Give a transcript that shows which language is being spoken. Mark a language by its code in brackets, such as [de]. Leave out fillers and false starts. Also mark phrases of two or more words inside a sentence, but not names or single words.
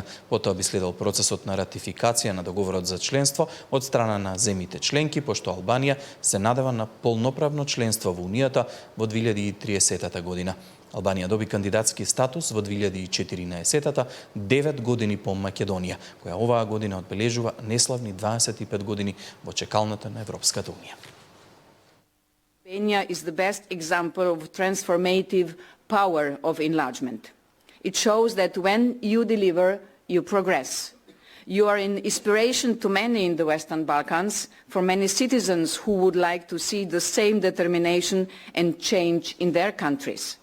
[mk] Потоа би следел процесот на ратификација на договорот за членство од страна на земјите членки, пошто Албанија се надева на полноправно членство во Унијата во 2030 година. Албанија доби кандидатски статус во 2014-та, 9 години по Македонија, која оваа година одбележува неславни 25 години во чекалната на Европската Унија. [en] Albania is the best example of transformative power of enlargement. It shows that when you deliver, you progress. You are an inspiration to many in the Western Balkans, for many citizens who would like to see the same determination and change in their countries.